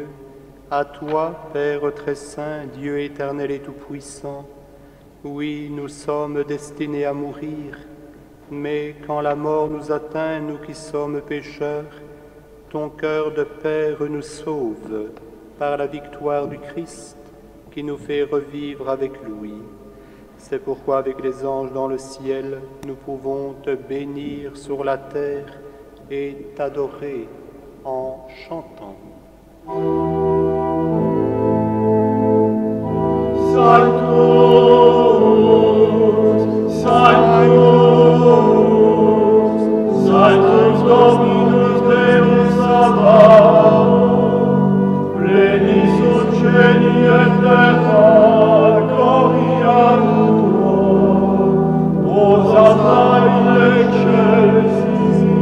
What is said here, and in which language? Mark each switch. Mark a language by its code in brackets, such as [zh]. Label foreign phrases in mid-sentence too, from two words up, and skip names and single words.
[fr] À toi, Père très saint, Dieu éternel et tout-puissant, oui, nous sommes destinés à mourir, mais quand la mort nous atteint, nous qui sommes pécheurs, ton cœur de Père nous sauve par la victoire du Christ qui nous fait revivre avec lui. C'est pourquoi avec les anges dans le ciel, nous pouvons te bénir sur la terre et t'adorer en chantant. [la] Sanctus, Sanctus, Sanctus Dominus Deus Sabaoth, pleni sunt cieli et terra, gloria tua, Hosanna in excelsis,